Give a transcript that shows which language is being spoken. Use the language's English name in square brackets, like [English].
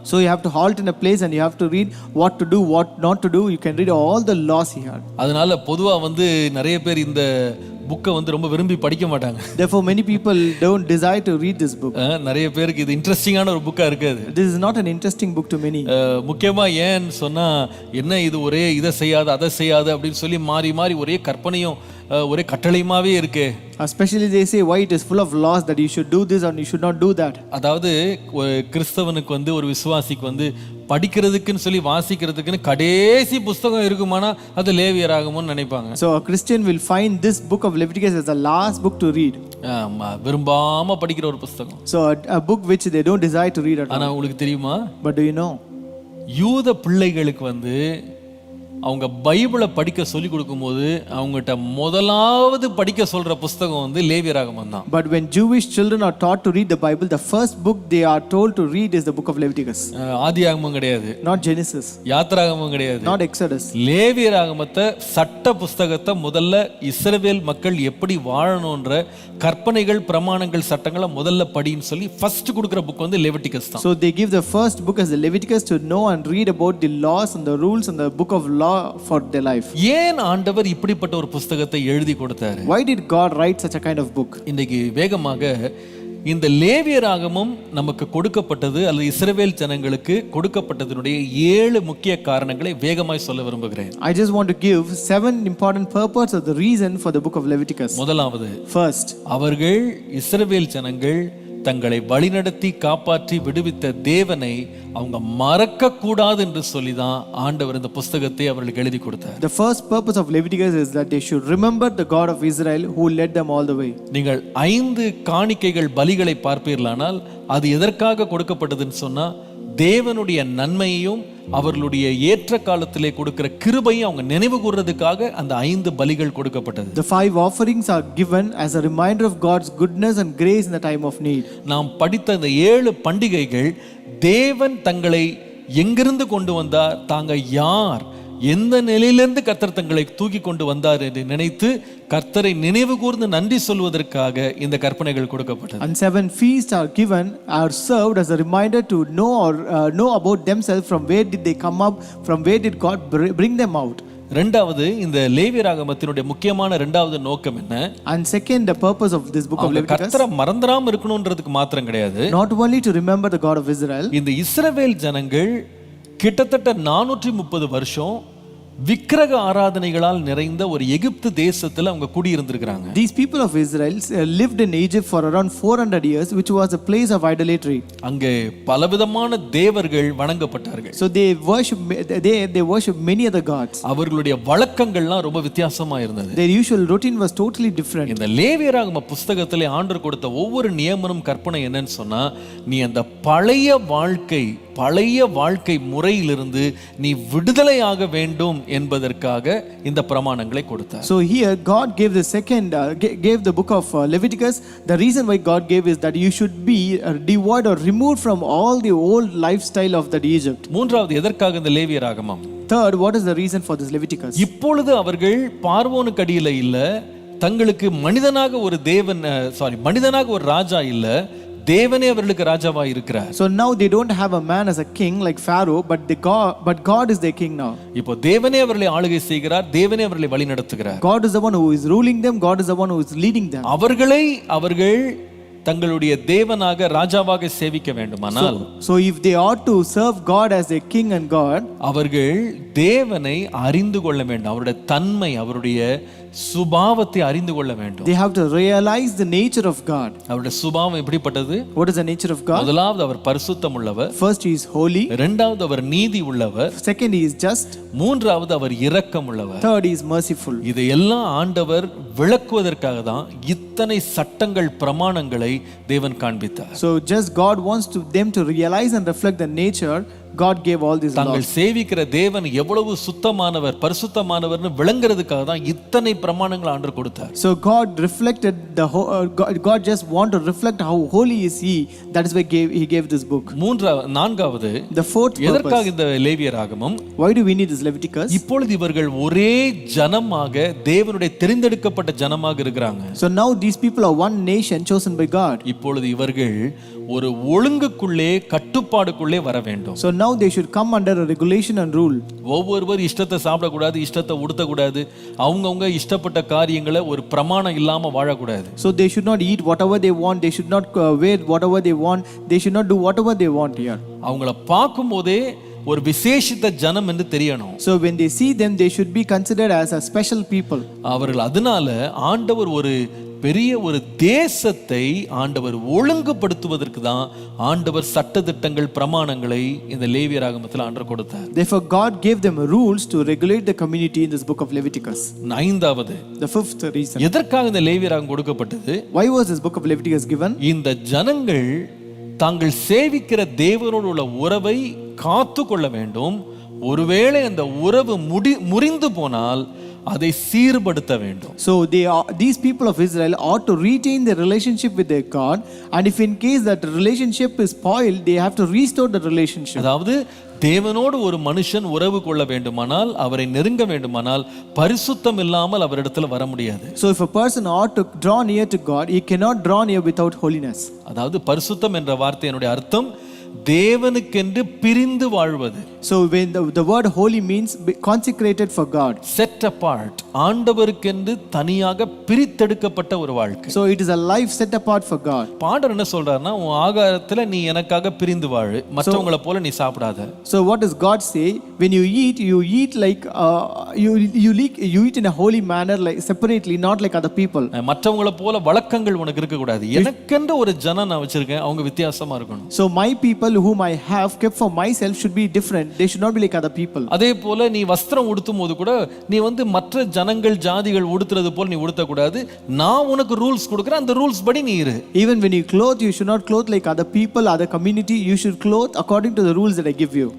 [English] So you have to halt in a place and you have to read what to do, what not to do. You can read all the laws here. [Tamil] அதனால பொதுவா வந்து நிறைய பேர் இந்த புக்கை வந்து ரொம்ப விரும்பி படிக்க மாட்டாங்க. [English] Therefore many people don't desire to read this book. [Tamil] நிறைய பேருக்கு இது இன்ட்ரெஸ்டிங்கான ஒரு புக்கா இருக்காது. [English] This is not an interesting book to many. [Tamil] முக்கியமா ஏன்னு சொன்னா என்ன இது ஒரே இதை செய்யாது அதை செய்யாது அப்படின்னு சொல்லி மாறி மாறி ஒரே கற்பனையும் ஒரே கட்டளையுமாவே இருக்கு. [English] Especially they say why it is full of laws that you should do this and you should not do that. [Tamil] அதாவது ஒரு கிறிஸ்தவனுக்கு வந்து ஒரு விசுவாசிக்கு வந்து படிக்கிறதுக்குன்னு சொல்லி வாசிக்கிறதுக்குன்னு கடைசி புத்தகம் இருக்குமானா அது லேவியராகமம்னு நினைப்பாங்க. [English] So a Christian will find this book of Leviticus as the last book to read. [Tamil] விரும்பாம படிக்கிற ஒரு புத்தகம். [English] So a book which they don't desire to read at all. [Tamil] ஆனா உங்களுக்கு தெரியுமா, [English] But do you know, [Tamil] யூத பிள்ளைகளுக்கு வந்து அவங்க பைபிளை படிக்க சொல்லி கொடுக்கும்போது அவங்ககிட்ட முதலாவது படிக்க சொல்ற புஸ்தகம் வந்து லேவியராகமம் தான். [English] but when Jewish children are taught to read the Bible, the first book they are told to read is the book of Leviticus. [Tamil] ஆதியாகமம் கிடையாது, [English] Not Genesis, [Tamil] யாத்திராகமம் கிடையாது, [English] not Exodus. [Tamil] லேவியராகமத்தை சட்ட புஸ்தகத்தை முதல்ல இஸ்ரவேல் மக்கள் எப்படி வாழணும்ன்ற கற்பனைகள் பிரமாணங்கள் சட்டங்களை முதல்ல படின்னு சொல்லி ஃபர்ஸ்ட் கொடுக்குற புக் வந்து லெவிட்டிகஸ் தான். [English] So they give the first book as the Leviticus to know and read about the laws and the rules and the book of law for their life. [Tamil] ஏன் ஆண்டவர் இப்படிப்பட்ட ஒரு புத்தகத்தை எழுதி கொடுத்தாரு? [English] Why did God write such a kind of book? [Tamil] இன்னைக்கு வேகமாக இந்த லேவியராகமம் நமக்கு கொடுக்கப்பட்டது அல்லது இஸ்ரவேல் ஜனங்களுக்கு கொடுக்கப்பட்டதனுடைய 7 முக்கிய காரணங்களை வேகமாய் சொல்ல விரும்புகிறேன். [English] I just want to give 7 important purposes of the reason for the book of Leviticus. [Tamil] முதலாவது, [English] First, [Tamil] அவர்கள் இஸ்ரவேல் ஜனங்கள் தங்களை வழிநடத்தி காப்பாற்றி விடுவித்த தேவனை அவங்க மறக்க கூடாது என்று சொல்லிதான் ஆண்டவர் இந்த புத்தகத்தை அவர்களுக்கு எழுதி கொடுத்தார். [English] the first purpose of Leviticus is that they should remember the God of Israel who led them all the way. [Tamil] நீங்கள் 5 காணிக்கைகள் பலிகளை பார்ப்பீர்களானால் அது எதற்காக கொடுக்கப்பட்டதுன்னு சொன்னா தேவனுடைய நன்மையையும் அவர்களுடைய ஏற்ற காலத்திலே கொடுக்கிற கிருபையும் அவங்க நினைவு கூர்றதுக்காக அந்த 5 பலிகள் கொடுக்கப்பட்டது. [English] The 5 offerings are given as a reminder of God's goodness and grace in the time of need. [Tamil] நாம் படித்த இந்த 7 பண்டிகைகள் தேவன் தங்களை எங்கிருந்து கொண்டு வந்தார், தாங்க யார், எந்த நிலையிலிருந்து கர்த்தர் தங்களை தூக்கி கொண்டு வந்தார் என்று நினைத்து கர்த்தரை நினைவு கூர்ந்து நன்றி சொல்வதற்காக இந்த கற்பனைகள் கொடுக்கப்பட்டது. [English] And 7 feasts are given, are served as a reminder to know or know about themselves, from where did they come up, from where did God bring them out. [Tamil] இரண்டாவது, இந்த லேவியராகமத்தினுடைய முக்கியமான இரண்டாவது நோக்கம் என்ன? [English] And second, the purpose of this book of Leviticus, [Tamil] கர்த்தரை மறந்துடாம இருக்கணும்ன்றதுக்கு மாத்திரம் கிடையாது, [English] not only to remember the God of Israel. [Tamil] இந்த இஸ்ரவேல் ஜனங்கள் கிட்டத்தட்ட 430 வருஷம் விக்கிரக ஆராதனைகளால் நிறைந்த ஒரு எகிப்து தேசத்துல அவங்க குடியிருந்திருக்காங்க. [English] These people of Israel lived in Egypt for around 400 years, which was a place of idolatry. [Tamil] அங்கே பலவிதமான தேவர்கள் வணங்கப்பட்டார்கள். [English] So they worship many other gods. [Tamil] அவர்களுடைய வழக்கங்கள்லாம் ரொம்ப வித்தியாசமா இருந்தது. [English] Their usual routine was totally different. [Tamil] இந்த லேவியராகம புத்தகத்திலே ஆண்டவர் கொடுத்த ஒவ்வொரு நியமனும் கற்பனை என்னன்னு சொன்னா, நீ அந்த பழைய வாழ்க்கை பழைய வாழ்க்கை முறையிலிருந்து நீ விடுதலையாக வேண்டும் என்பதற்காக இந்த பிரமாணங்களை கொடுத்தார். [English] So here God gave the second gave the book of Leviticus. The reason why God gave is that you should be devoid or removed from all the old lifestyle of that Egypt. [Tamil] மூன்றாவது எதற்காக இந்த லேவியராகமம்? [English] Third, what is the reason for this Leviticus? [Tamil] இப்பொழுது அவர்கள் பார்வோனுக்கு அடியில இல்ல, தங்களுக்கு மனிதனாக ஒரு தேவன் மனிதனாக ஒரு ராஜா இல்ல, தேவனே அவர்களுக்கு ராஜாவா இருக்கிறார். [English] So now they don't have a man as a king like Pharaoh, but God is their king now. [Tamil] இப்போ தேவனே அவர்களை ஆளுகை செய்கிறார், தேவனே அவர்களை வழி நடத்துகிறார். [English] God is the one who is ruling them, God is the one who is leading them. [Tamil] அவர்கள் தங்களுடைய தேவனாக ராஜாவாக சேவிக்க வேண்டுமானால், [English] so if they ought to serve God as their king and God, [Tamil] அவர்கள் தேவனை அறிந்து கொள்ள வேண்டும். அவருடைய தன்மை, அவருடைய சுபாவத்தை அறிந்து கொள்ள வேண்டும். [English] They have to realize the nature of God. [Tamil] அவருடைய சுபாவம் எப்படிப்பட்டது? [English] What is the nature of God? [Tamil] முதலாவது அவர் பரிசுத்தம் உள்ளவர். [English] First, he is holy. [Tamil] இரண்டாவது அவர் நீதி உள்ளவர். [English] Second, he is just. [Tamil] மூன்றாவது அவர் இரக்கம் உள்ளவர். [English] Third, he is merciful. [Tamil] இதையெல்லாம் ஆண்டவர் விளக்குவதற்காக தான் இத்தனை சட்டங்கள் பிரமாணங்களை தேவன் காண்பித்தார். [English] So just God wants them to realize and reflect the nature. God gave all these laws. [Tamil] தாங்கள் சேவிக்கிற தேவன் எவ்வளவு சுத்தமானவர், பரிசுத்தமானவர்னு விளங்குறதுக்காக தான் இத்தனை பிரமாணங்களை ஆண்டவர் கொடுத்தார். [English] So God reflected God just want to reflect how holy is he. That is why he gave this book. [Tamil] நான்காவது, [English] the fourth purpose. [Tamil] எதற்காக இந்த லேவியராகமம்? [English] Why do we need this Leviticus? [Tamil] இப்பொழுது இவர்கள் ஒரே ஜனமாக, தேவனுடைய தெரிந்தெடுக்கப்பட்ட ஜனமாக இருக்கிறாங்க. [English] So now these people are one nation chosen by God. [Tamil] இப்பொழுது இவர்கள் ஒரு ஒழுங்குக்குள்ளே, கட்டுப்பாடுக்குள்ளே வர வேண்டும். [English] So now they should come under a regulation and rule. [Tamil] ஒவ்வொருவர் இஷ்டத்தை சாப்பிடக்கூடாது, இஷ்டத்தை உடுத்தக்கூடாது, அவங்கவுங்க இஷ்டப்பட்ட காரியங்களை ஒரு பிரமாணம் இல்லாம வாழக்கூடாது. [English] So they should not eat whatever they want, they should not wear whatever they want, they should not do whatever they want here. [Tamil] அவங்கள பார்க்கும் போதே ஒரு விசேஷித்த ஜனம் என்று தெரியணும். [English] So when they see them, they should be considered as a special people. [Tamil] அவர்கள் அதனால ஆண்டவர் ஒரு பெரிய ஒரு தேசத்தை ஆண்டவர் ஒழுங்குபடுத்துவதற்கு தான் ஆண்டவர் சட்டதிட்டங்கள், பிரமாணங்களை இந்த லேவியராகமத்தில் ஆண்டவர் கொடுத்தார். [English] Therefore God gave them rules to regulate the community in this book of Leviticus. [Tamil] ஐந்தாவது, [English] The fifth reason. [Tamil] எதற்காக இந்த லேவியராகம் கொடுக்கப்பட்டது? [English] Why was this book of Leviticus given? [Tamil] இந்த ஜனங்கள் தாங்கள் சேவிக்கிற தேவனோடு உள்ள உறவை காத்து கொள்ள வேண்டும். ஒருவேளை அந்த உறவு முறிந்து போனால் அதை சீர்படுத்த வேண்டும். [English] So these people of Israel ought to retain their relationship with their God, and if in case that relationship is spoiled, they have to restore the relationship. [Tamil] அதாவது தேவனோடு ஒரு மனுஷன் உறவு கொள்ள வேண்டுமானால், அவரை நெருங்க வேண்டுமானால், பரிசுத்தம் இல்லாமல் அவரிடத்தில் வர முடியாது. [English] So if a person ought to draw near to God, he cannot draw near without holiness. [Tamil] அதாவது பரிசுத்தம் என்ற வார்த்தையினுடைய அர்த்தம் தேவனுக்கென்று பிரிந்து வாழ்வது. [English] So when the word holy means consecrated for God, set apart, [Tamil] ஆண்டவருக்கென்று தனியாக பிரித்தெடுக்கப்பட்ட ஒரு வாழ்க்கை. [English] So it is a life set apart for God. [Tamil] Border என்ன சொல்றாருன்னா, உன் ஆகாரத்துல நீ எனக்காக பிரிந்து வாழு, மற்றவங்கள போல நீ சாப்பிடாத. [English] So what does God say? When you eat like you eat in a holy manner, like separately, not like other people. [Tamil] மற்றவங்கள போல வழக்கங்கள் உனக்கு இருக்க கூடாது. எனக்கென்று ஒரு ஜனம் நான் வச்சிருக்கேன், அவங்க வித்தியாசமா இருக்கணும். [English] So my people whom I have kept for myself should be different. They should not be like other people. [Tamil] அதே போல நீ வஸ்திரம் உடுத்தும் போது கூட நீ மற்ற ஜனங்கள், ஜாதிகள் உடுத்துறது போல நீ உடுத்த கூடாது. நான் உனக்கு ரூல்ஸ் கொடுக்கிறேன், அந்த ரூல்ஸ் படி நீ இரு. [English] Even when you clothe, you should not clothe like other people, other community. You should clothe according to the rules that I give you.